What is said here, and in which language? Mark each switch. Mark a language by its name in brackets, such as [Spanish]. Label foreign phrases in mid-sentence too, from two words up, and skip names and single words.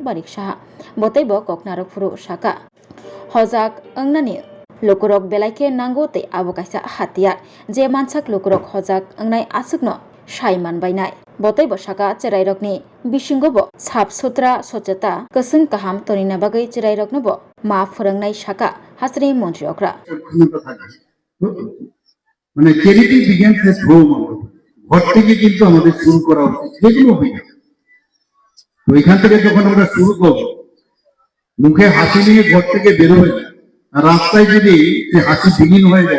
[Kok Borok] Manik Shah Botaibo Koknarok Furu Shaka Hojak Angnani Lukurok Belaike Nangote Abokaisa Hatiar Je Mansak Lukurok Hojak Angnai Asukno Shaiman Bainai Botai Boshaka Cherairokni Bishingobo Sap Sutra Sochata Kasung Kaham Tonina Bagai Cherairoknobo Ma Furangnai Shaka Hasri Mondriokra [Bangla] মানে [English] charity begins at home [Bangla] ঘর থেকে কিন্তু আমাদের শুরু করা উচিত যেগুলো হয়ে তো এখান থেকে যখন আমরা শুরু করব মুখে হাসি নিয়ে ঘর থেকে বেরোবে আর রাস্তায় যদি সে হাসি বিহীন হয়ে যায়